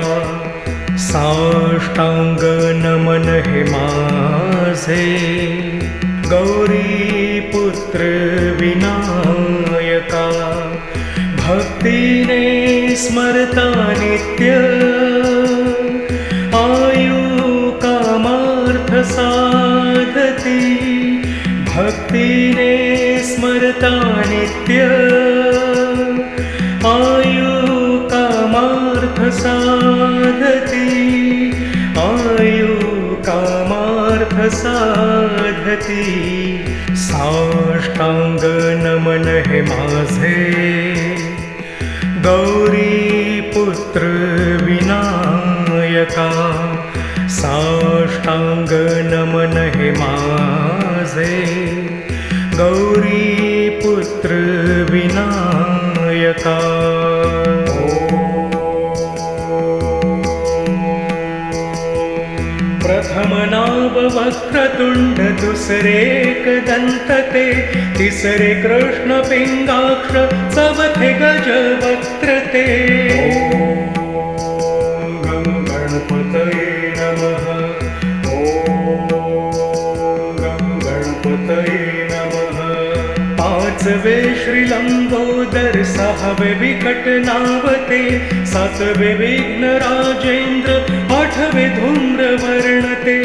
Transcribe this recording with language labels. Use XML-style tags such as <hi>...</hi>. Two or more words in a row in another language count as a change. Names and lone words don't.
<mr>साष्टांग नमन हे माझे गौरी पुत्र विनायका। भक्तीने स्मरता नित्य आयु कामार्थ साधती। भक्तीने स्मरता नित्य आयु कामार्थ साधती। आयु कामार्थ साधती। साष्टांग नमन हे माझे गौरी पुत्र विनायका। साष्टांग नमन हे माझे गौरी पुत्र विनायका। प्रथम नाव वक्रतुंड दुसरे एकदंत ते तिसरे कृष्ण पिंगाक्ष चौथे गजवक्त्र ते।</mr> <sa>ॐ गणपतये नमः। ॐ गणपतये नमः।</sa> <mr>पाचवे श्रीलंबोदर सहावे विकट नावते सातवे विघ्न राजेंद्र आठवे धूम्रवर्ण ते।</mr>